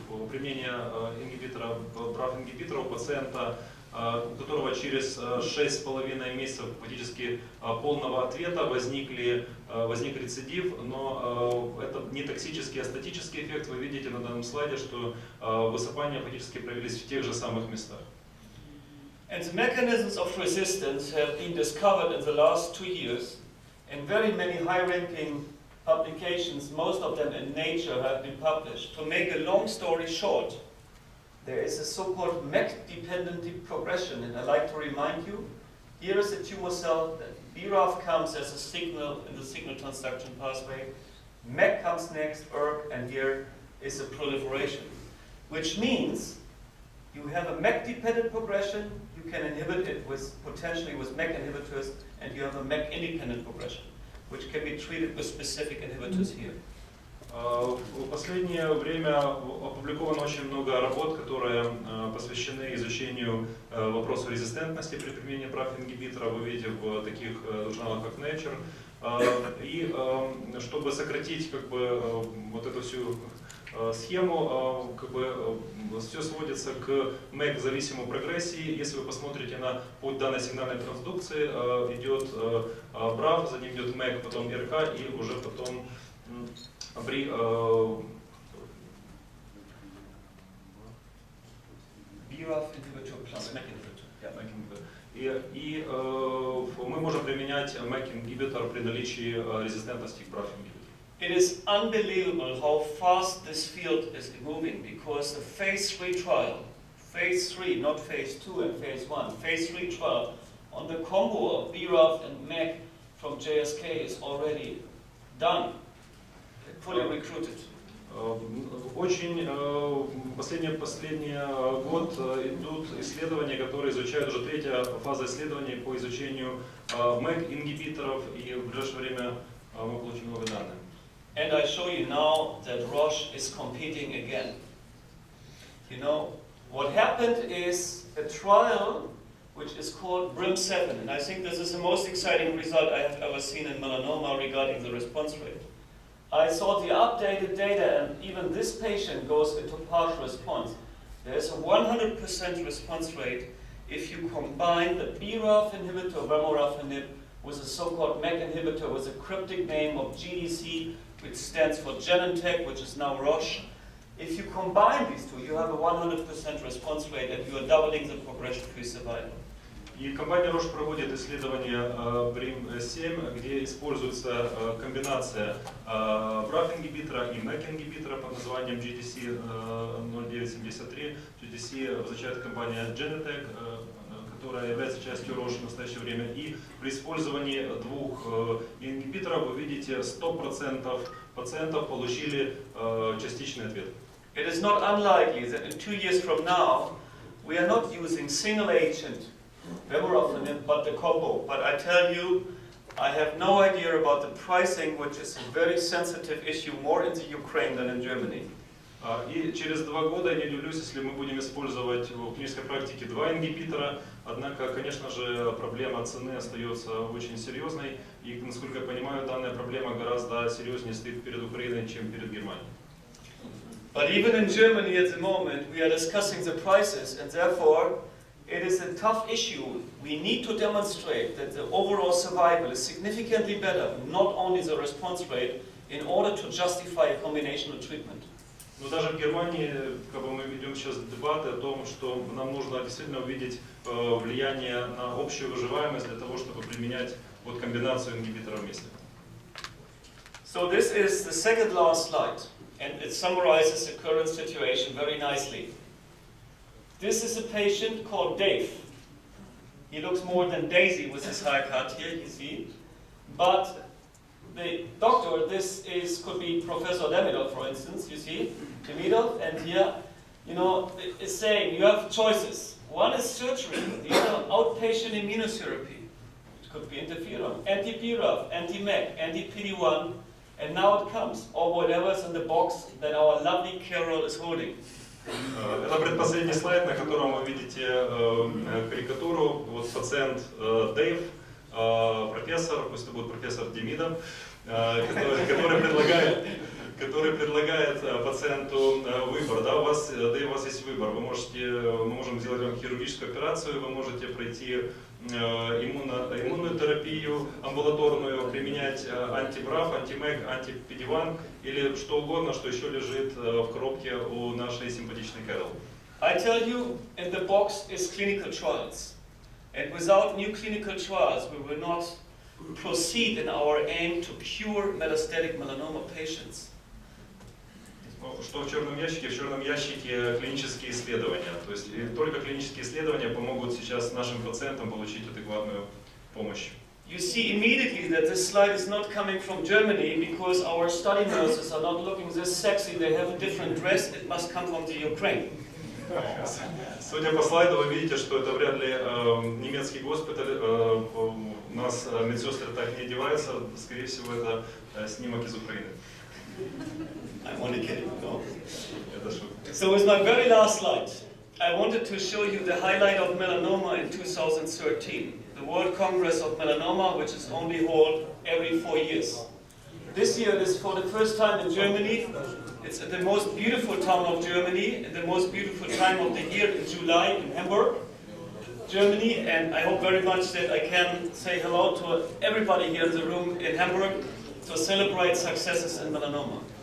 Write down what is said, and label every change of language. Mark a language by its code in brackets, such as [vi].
[ru] применения ингибитора, BRAF-ингибитора у пациента, у которого через 6,5 месяцев фактически полного ответа возник рецидив, но это не токсический, а статический эффект. Вы видите на данном слайде, что высыпания фактически проявились в тех же самых местах. [en] And the mechanisms of resistance have been discovered in the last 2 years in very many high-ranking publications, most of them in Nature, have been published. To make a long story short, there is a so-called MEK-dependent progression, and I'd like to remind you, here is a tumor cell, BRAF comes as a signal in the signal transduction pathway, MEK comes next, ERK, and here is a proliferation, which means you have a MEK-dependent progression, you can inhibit it potentially with MEK inhibitors, and you have a MEK-independent progression, which can be treated with specific inhibitors here. [ru] В последнее время опубликовано очень много работ, которые посвящены изучению вопросу резистентности при применении BRAF-ингибитора. Вы видите в таких журналах, как Nature. И чтобы сократить вот эту всю схему, все сводится к MEK-зависимой прогрессии. Если вы посмотрите на путь данной сигнальной трансдукции, идет BRAF, за ним идет MEK, потом РК и уже потом при [en] BRAF inhibitor plus MEK inhibitor. [ru] И мы можем применять MEK-ингибитор при наличии резистентности к BRAF-ингибитору. [en] It is unbelievable how fast this field is moving, because the phase 3 trial, phase 3, not phase 2 and phase 1, phase 3 trial on the combo of BRAF and MEK from JSK is already done. Fully recruited. [ru] Очень последний год идут исследования, которые изучают уже третья фаза исследований по изучению MEK-ингибиторов, и в ближайшее время мы получим новые данные. [en] And I show you now that Roche is competing again. You know, what happened is a trial which is called BRIM7, and I think this is the most exciting result I have ever seen in melanoma regarding the response rate. I saw the updated data, and even this patient goes into partial response. There's a 100% response rate if you combine the BRAF inhibitor, vemurafenib, with a so-called MEK inhibitor with a cryptic name of GDC, which stands for Genentech, which is now Roche. If you combine these two, you have a 100% response rate, and you are doubling the progression-free survival. [ru] И компания Roche проводит исследование BRIM7, где используется комбинация BRAF-ингибитора и MEK-ингибитора под названием GDC 0973. GDC означает компания Genentech, которая является частью Roche в настоящее время. И при использовании двух ингибиторов вы видите 100% пациентов получили частичный ответ. [en] It is not unlikely that in 2 years from now, we are not using single agent vemurafenib, but the combo. But I tell you, I have no idea about the pricing, which is a very sensitive issue, more in the Ukraine than in Germany. [ru] И через 2 года, я не удивлюсь, если мы будем использовать в клинической практике 2 ингибитора, однако, конечно же, проблема цены остается очень серьезной, и, насколько я понимаю, данная проблема гораздо серьезнее стоит перед Украиной, чем перед Германией. [en] But even in Germany at the moment, we are discussing the prices, and therefore it is a tough issue. We need to demonstrate that the overall survival is significantly better, not only the response rate, in order to justify a combinational treatment. [ru] Но даже в Германии мы ведем сейчас дебаты о том, что нам нужно действительно увидеть влияние на общую выживаемость для того, чтобы применять комбинацию ингибиторов вместе. [en] So this is the second last slide, and it summarizes the current situation very nicely. This is a patient called Dave. He looks more than Daisy with his haircut here, you see. But the doctor, could be Professor Demidov, for instance, you see, Demidov, and here, is saying you have choices. One is surgery, the other outpatient immunotherapy. It could be interferon, anti-BRAF, anti-MEC, anti-PD-1, and now it comes, or whatever is in the box that our lovely Carol is holding. [ru] Это предпоследний слайд, на котором вы видите карикатуру. Вот пациент Дэйв, профессор, пусть это будет профессор Демидов, который предлагает пациенту выбор. Да, у вас есть выбор. Мы можем сделать вам хирургическую операцию, вы можете пройти иммунную терапию амбулаторную, применять анти-БРАФ, анти-МЭК, анти-PD-1 или что угодно, что еще лежит в коробке у нашей симпатичной Кэрол. [en] I tell you, in the box is clinical trials. And without new clinical trials, we will not proceed in our aim to cure metastatic melanoma patients. [ru] Что в черном ящике? В черном ящике клинические исследования. То есть только клинические исследования помогут сейчас нашим пациентам получить адекватную помощь. [en] You see immediately that this slide is not coming from Germany because our study nurses are not looking this sexy, they have a different dress, it must come from the Ukraine. [ru] Судя по слайду, вы видите, что это вряд ли немецкий госпиталь. У нас медсестры так не одеваются, скорее всего, это снимок из Украины. [en] I'm only kidding, no. So with my very last slide, I wanted to show you the highlight of melanoma in 2013, the World Congress of Melanoma, which is only held every 4 years. This year it is for the first time in Germany. It's the most beautiful town of Germany, and the most beautiful time of the year in July in Hamburg, Germany, and I hope very much that I can say hello to everybody here in the room in Hamburg to celebrate successes in melanoma.